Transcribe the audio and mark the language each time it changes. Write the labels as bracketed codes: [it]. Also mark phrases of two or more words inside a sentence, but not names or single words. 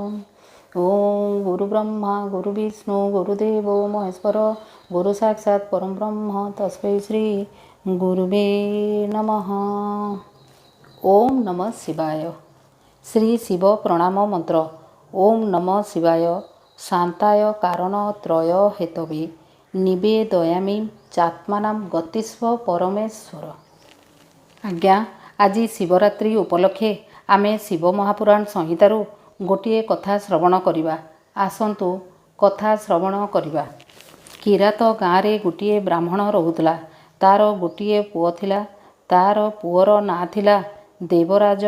[sa] ओम गुरु ब्रह्मा गुरु विष्णु गुरुदेवो महेश्वर गुरु साक्षात् परम ब्रह्म तस्मै श्री गुरुवे नमः। ओम नमः शिवाय। श्री शिव प्रणाम मंत्र। ओम नमः शिवाय शांताय कारण त्रय हेतवे निवेदयामि चात्मानां गतिस्व परमेश्वर। [or] ଆଜ୍ଞା ଆଜି ଶିବରାତ୍ରି ଉପଲକ୍ଷେ ଆମେ ଶିବ ମହାପୁରାଣ ସଂହିତାରୁ ଗୋଟେ କଥା ଶ୍ରବଣ କରିବା। ଆସନ୍ତୁ କଥା ଶ୍ରବଣ କରିବା। କିରାତ ଗାଁ ଗୋଟେ ବ୍ରାହ୍ମଣ ରହୁଥିଲା। ତାର ଗୋଟେ ପୁଅ ଥିଲା। ତାର ପୁଅର ନାଁ ଥିଲା ଦେବରାଜ।